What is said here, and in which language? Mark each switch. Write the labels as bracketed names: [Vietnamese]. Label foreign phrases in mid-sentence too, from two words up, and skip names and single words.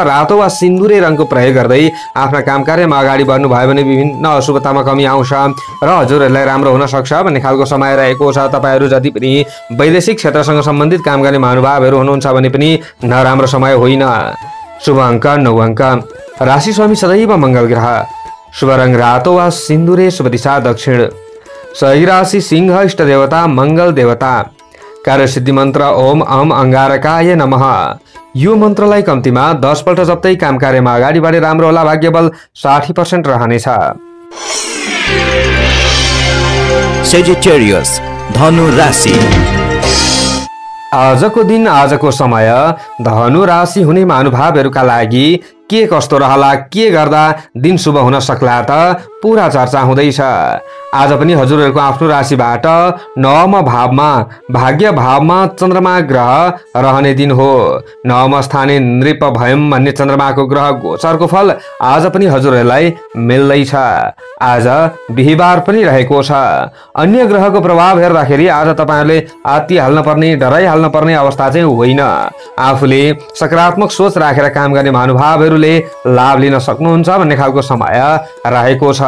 [Nepali] रातो वा सिन्दुरे रङको प्रयोग गर्दै आफ्ना काम कार्यमा अगाडि बढ्नुभयो भने विभिन्न अशुभतामा कमी आउँछ र हजुरहरूलाई राम्रो हुन सक्छ भन्ने खालको समय रहेको छ। तपाईँहरू जति पनि वैदेशिक क्षेत्रसँग सम्बन्धित काम गर्ने महानुभावहरू हुनुहुन्छ भने पनि नराम्रो समय होइन। शुभ अङ्क 9 अङ्क। राशि स्वामी सदैव मङ्गल ग्रह। शुभ रङ रातो वा सिन्दुरे, शुभ दिशा दक्षिण। सही राशि सिंह, इष्ट देवता मङ्गल देवता। कार्यसिद्धि मन्त्र [Sanskrit] ओम अम अङ्गारकाय नमः। [Nepali] यो मन्त्रलाई कम्तीमा 10 पल्ट जप्दै काम कार्यमा अगाडि बढे राम्रो होला। भाग्यबल 60% रहनेछ। सेजिटेरियस, धनु राशि। आजको दिन, आजको समय धनु राशि हुने महानुभावहरूका लागि के कस्तो रहला, के गर्दा दिन शुभ हुन सक्ला त पूरा चर्चा हुँदैछ। आज पनि हजुरहरूको आफ्नो राशिबाट 9मा भावमा, भाग्य भावमा चन्द्रमा ग्रह रहने दिन हो। 9मा [Sanskrit] स्थाने नृप भयम [Nepali] भन्ने चन्द्रमाको ग्रह गोचरको फल आज पनि हजुरहरूलाई मिल्दैछ। आज बिहिबार पनि रहेको छ। अन्य ग्रहको प्रभाव हेर्दाखेरि आज तपाईँहरूले आत्तिहाल्न पर्ने, डराइहाल्न पर्ने अवस्था चाहिँ होइन। आफूले सकारात्मक सोच राखेर काम गर्ने महानुभावहरूले लाभ लिन सक्नुहुन्छ भन्ने खालको समय रहेको छ।